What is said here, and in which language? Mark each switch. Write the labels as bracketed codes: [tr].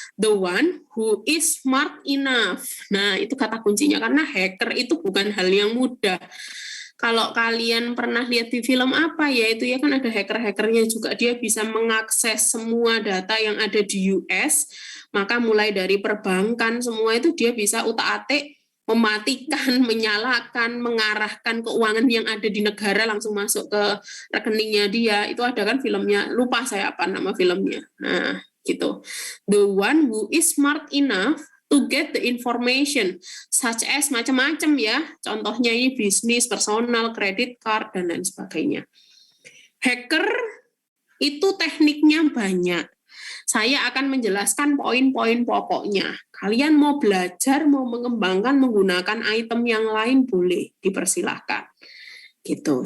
[en] The one who is smart enough. [id] Nah, itu kata kuncinya. Karena hacker itu bukan hal yang mudah. Kalau kalian pernah lihat di film apa ya, itu ya kan ada hacker-hackernya juga. Dia bisa mengakses semua data yang ada di US, maka mulai dari perbankan semua itu dia bisa utak-atik mematikan, menyalakan, mengarahkan keuangan yang ada di negara langsung masuk ke rekeningnya dia. Itu ada kan filmnya, lupa saya apa nama filmnya. Nah, gitu. [en] The one who is smart enough to get the information, such as [id] macam-macam ya. Contohnya ini bisnis, personal, credit card, dan lain sebagainya. Hacker itu tekniknya banyak. Saya akan menjelaskan poin-poin pokoknya. Kalian mau belajar, mau mengembangkan menggunakan item yang lain boleh, dipersilahkan. Gitu.